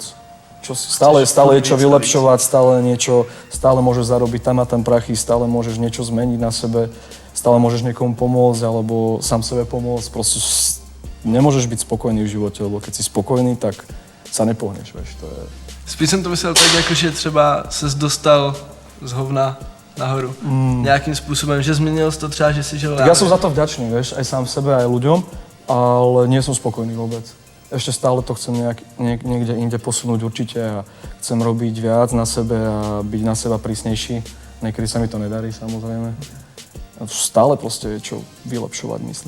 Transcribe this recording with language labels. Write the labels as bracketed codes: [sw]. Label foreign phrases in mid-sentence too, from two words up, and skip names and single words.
[sk] Stále je čo vylepšovať, stále môžeš zarobiť tam a tam prachy, stále môžeš niečo zmeniť na sebe, stále môžeš niekomu pomôcť alebo sám sebe pomôcť. Proste nemôžeš byť spokojný v živote, lebo keď si spokojný, tak sa nepohneš, vieš, to je... [cs] Spíš jsem to myslel tak, jako že třeba ses dostal z hovna nahoru. Nějakým způsobem, že změnil jsi to třeba, že si žil... [sk] Tak ja som za to vďačný, vieš, aj sám sebe, aj ľuďom, ale nie som spokojný vôbec. Ešte stále to chcem niekde inde posunúť určite a chcem robiť viac na sebe a byť na seba prísnejší. Niekedy sa mi to nedarí, samozrejme. A stále proste je čo vylepšovať, myslím.